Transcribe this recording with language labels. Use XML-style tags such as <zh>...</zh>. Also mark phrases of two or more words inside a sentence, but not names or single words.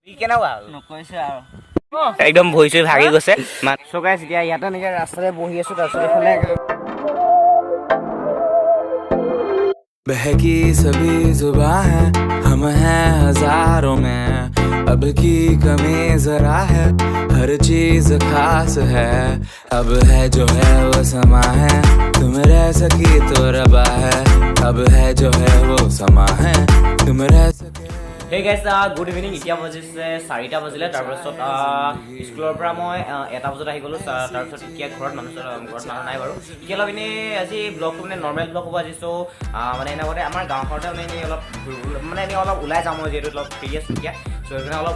<as>একদম ভৰি চৰি ভাগি গৈছে সো গাইছ এতিয়া ইয়াতে নিজে ৰাস্তাতে বহি আছো তাৰপিছত এফালে</as> <hi>बहकी सभी जुबां है हम हैं हजारों में अब की कमी जरा है हर चीज खास है अब है जो है वो समा है तुम रह सकी तो रबा है अब है जो है वो समा है तुम रह सके</hi> <en>Hey guys, good evening.</en> <as>এতিয়া বজিছে 4টা বজিলে তাৰপিছত স্কুলৰ পৰা মই 1টা বজাত আহি গলো তাৰপিছত এতিয়া ঘৰত মানুহ নাই বাৰু এতিয়া অলপ এনে আজি ব্লগটো মানে</as> <en>normal blog</en> <as>হ'ব আজি সো মানে এনেকৈ আমাৰ গাঁৱখনতে মানে অলপ মানে এনে অলপ ওলাই যাম মই যেটো অলপ ফ্ৰী আছো এতিয়া সো এনে অলপ</as>